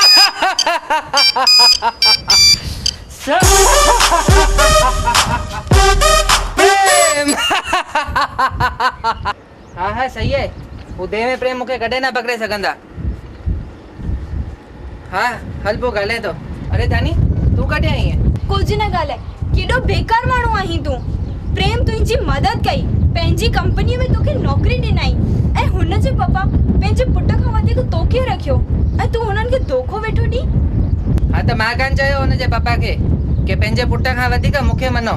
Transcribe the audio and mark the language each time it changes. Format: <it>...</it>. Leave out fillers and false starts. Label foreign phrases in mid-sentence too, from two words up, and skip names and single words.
<hi>प्रेम हाँ सही है।</hi> <sd>वो देह में प्रेम मुखे कॾहिं न पकड़े सघंदा। हाँ हल पोइ ॻाल्हाए तो।</sd> <hi>अरे तानी तू कॾहिं आई है?</hi> <sd>कुझु न ॻाल्हाए। केॾो बेकार माण्हू आहीं तूं। प्रेम तुंहिंजी मदद कई, पंहिंजी कंपनीअ में तोखे नौकरी ॾिनाई ऐं हुनजे पप्पा पंहिंजे पुट खां वधीक तोखे रखियो ऐं तूं हुननि खे धोखो वेठो ॾी। हाँ त मां कान चयो हुनजे पप्पा खे कि पंहिंजे पुट खां वधीक मूंखे मनो।</sd>